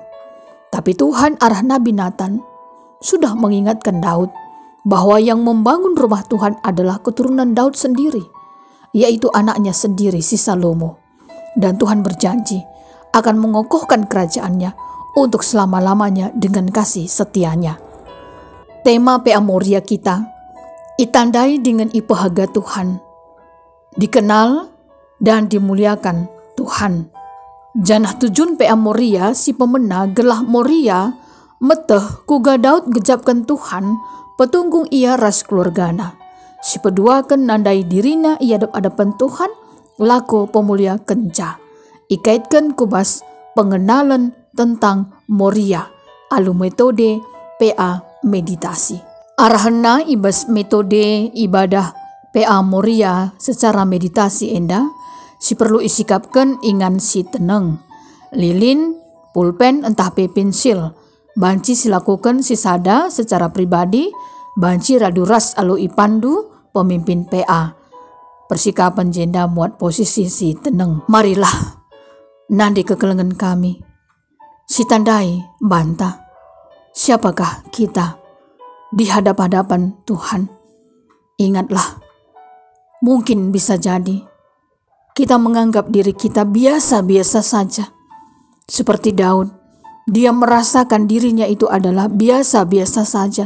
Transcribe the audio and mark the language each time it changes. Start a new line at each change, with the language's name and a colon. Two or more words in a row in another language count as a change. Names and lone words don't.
Indonesian: Tapi Tuhan arah Nabi Nathan sudah mengingatkan Daud bahwa yang membangun rumah Tuhan adalah keturunan Daud sendiri, yaitu anaknya sendiri si Salomo. Dan Tuhan berjanji akan mengokohkan kerajaannya untuk selama-lamanya dengan kasih setianya. Tema PA Moria kita itandai dengan ipahaga Tuhan, dikenal dan dimuliakan Tuhan.
Batak Karo: Janah tujun PA Moria si pemena gelah Moria meteh kuga Daud gejapkan Tuhan petunggung ia ras keluargana. Si peduakan nandai dirina ia hadapan Tuhan, lako pemulia kenca. Ikaitkan kubas pengenalan tentang Moria, alu metode PA meditasi. Arahna ibas metode ibadah PA Moria secara meditasi enda, si perlu isikapkan ingan si tenang. Lilin, pulpen entah pensil, banci silakukan si sada secara pribadi, banci raduras alu ipandu pemimpin PA. Persikapan jenda muat posisi si tenang. Marilah, nandi kekelengan kami. Si tandai bantah,
Indonesian: siapakah kita di hadap-hadapan Tuhan? Ingatlah, mungkin bisa jadi kita menganggap diri kita biasa-biasa saja. Seperti Daud, dia merasakan dirinya itu adalah biasa-biasa saja.